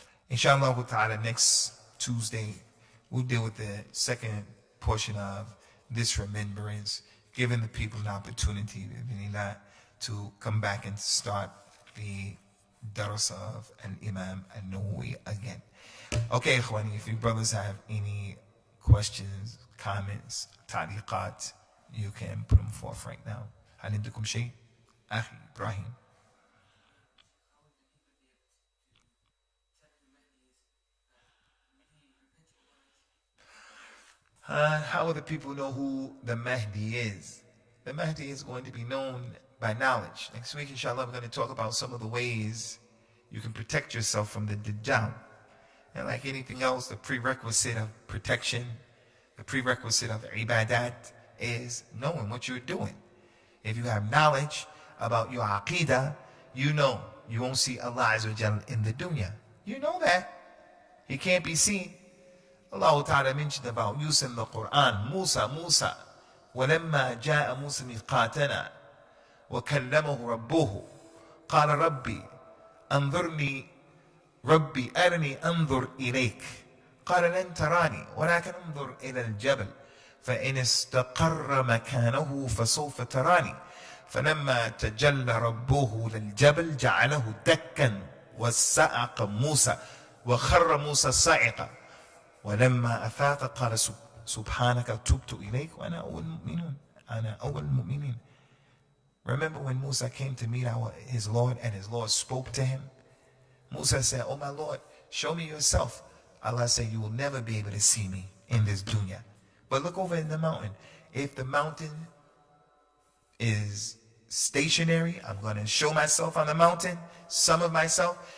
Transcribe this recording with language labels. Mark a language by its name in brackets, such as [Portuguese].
[English] Inshallah ta'ala, next Tuesday, we'll deal with the second portion of this remembrance, giving the people an opportunity to come back and start the Dars of Imam An-Nawawi again. Okay, Ikhwani, if you brothers have any questions, comments, ta'liqat, you can put them forth right now. [Arabic] هل عندكم شيء؟ أخي إبراهيم. [English] How will the people know who the Mahdi is? The Mahdi is going to be known by knowledge. Next week, inshallah, we're going to talk about some of the ways you can protect yourself from the Dajjal. And like anything else, the prerequisite of protection, the prerequisite of ibadat is knowing what you're doing. If you have knowledge about your aqidah, you know you won't see Allah Azza wa Jal in the dunya. You know that. He can't be seen. Allah Ta'ala mentioned about Musa in the Quran. [Arabic] Musa, وَلَمَّا جَاءَ مُوسَى مِيقَاتَنَا وَكَلَّمَهُ رَبُّهُ قَالَ رَبِّي أَنظُرْنِي رَبِّي أَرْنِي أَنظُرْ إِلَيْكَ قَالَ لَن تَرَانِي وَلَكِنْ أَنظُرْ إِلَى الْجَبَلِ فإن استقر مكانه فسوف تراني فلما تجلى ربه للجبل جعله دكا وسعق موسى وخر موسى صعقا ولما أفاق قال سبحانك تبت إليك وأنا أول المؤمنين. [English] Remember when Musa came to meet his Lord and his Lord spoke to him? Musa said, "Oh my Lord, show me yourself." Allah said, "You will never be able to see me in this dunya. But look over in the mountain. If the mountain is stationary, I'm going to show myself on the mountain, some of myself.